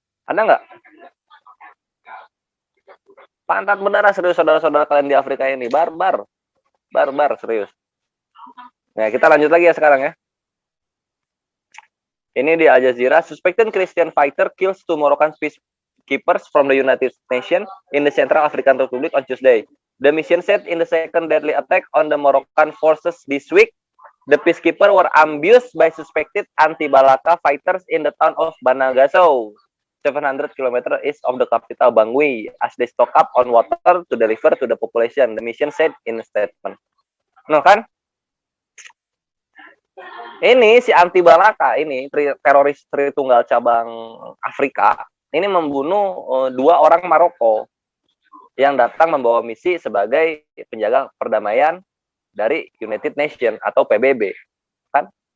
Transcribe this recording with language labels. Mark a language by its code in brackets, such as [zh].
[id] Ada nggak? Pantat berdarah serius saudara-saudara kalian di Afrika ini, barbar, barbar serius. Nah, kita lanjut lagi ya sekarang ya. Ini di [en] Al Jazeera, suspected Christian fighter kills two Moroccan peacekeepers from the United Nations in the Central African Republic on Tuesday. The mission said in the second deadly attack on the Moroccan forces this week, the peacekeepers were ambushed by suspected anti-Balaka fighters in the town of Banagaso, 700 km east of the capital Bangui, as they stock up on water to deliver to the population, the mission said in a statement. [id] No kan? Ini si anti Balaka ini teroris Tritunggal cabang Afrika ini membunuh dua orang Maroko yang datang membawa misi sebagai penjaga perdamaian dari United Nations atau PBB, kan?